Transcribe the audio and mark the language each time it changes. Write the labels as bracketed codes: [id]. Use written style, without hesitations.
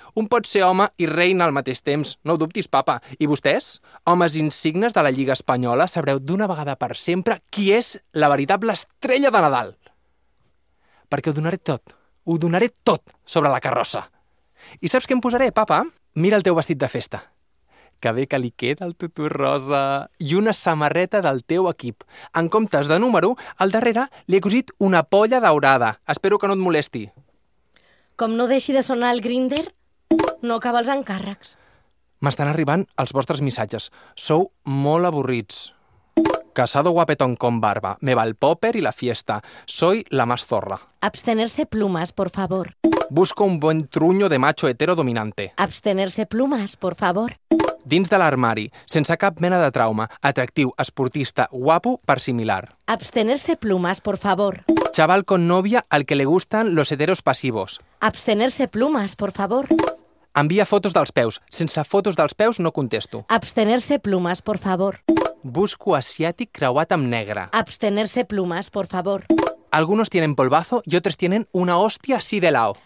[ca] Un pot ser home i reina al mateix temps, no ho dubtis, papa. I vostès, homes insignes de la Lliga Espanyola, sabreu d'una vegada per sempre qui és la veritable estrella de Nadal. Perquè ho donaré tot sobre la carrossa. I saps què em posaré, papa? Mira el teu vestit de festa. Que bé que li queda el tutú rosa. I una samarreta del teu equip. En comptes de número, al darrere li he cosit una polla daurada. Espero que no et molesti. Com no deixi de sonar el grinder, no acaba els encàrrecs. M'estan arribant els vostres missatges. Sou molt avorrits. [es] Casado guapetón con barba. Me va el popper i la fiesta. Soy la más zorra. Abstenerse plumas, por favor. Busco un buen truño de macho hetero dominante. Abstenerse plumas, por favor. [ca] Dins de l'armari, sense cap mena de trauma, atractiu, esportista, guapo, per similar. [es] Abstenerse plumas, por favor. Chaval con novia al que le gustan los heteros pasivos. Abstenerse plumas, por favor. [ca] Envia fotos dels peus. Sense fotos dels peus no contesto. [es] Abstenerse plumas, por favor. [ca] Busco asiàtic creuat amb negre. [es] Abstenerse plumas, por favor. Algunos tienen polvazo y otros tienen una hostia así de lao.